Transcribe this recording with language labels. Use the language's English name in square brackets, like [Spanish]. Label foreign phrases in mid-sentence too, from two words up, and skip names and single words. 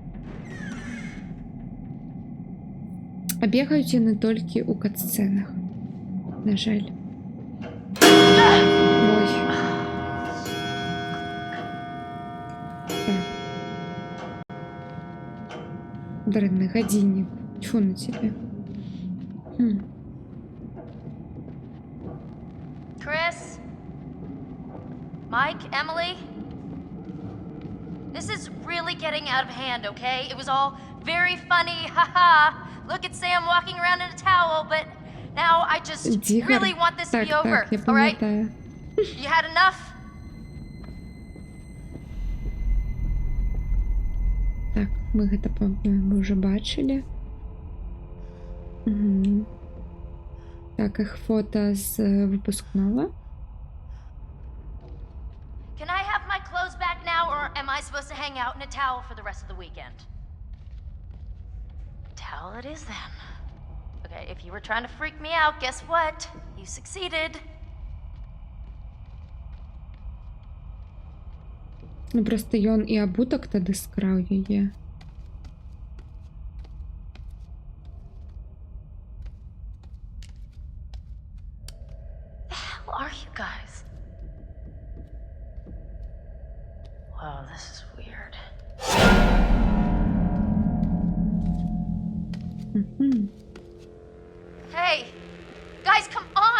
[Belarusian] А бегаюць яны толькі ў кат-сцэнах. На жаль. Ой. Так. Дрэнны гадзіннік. [Ukrainian] Тьфу на тебе. [English] Chris? Mike? Emily? This is really getting out of hand, okay? It was all very funny, haha. Look at Sam walking around in a towel, but now I just really want this to be over, [Belarusian] я [English] alright? [Belarusian] пам'ятаю. [English] You had enough? [Belarusian] Так, мы гэта, [Russian] по-моему, уже [Belarusian] бачылі. Угу. Так, іх фото з выпускнога. [English] Can I have my clothes back now, or am I supposed to hang out in a towel for the rest of the weekend? Towel it is then. Okay, if you were trying to freak me out, guess what? You succeeded. [Belarusian] Ну, просто ён і абутак тады скраў яе. [English] Who are you guys? Wow, this is weird. Hey, guys, come on!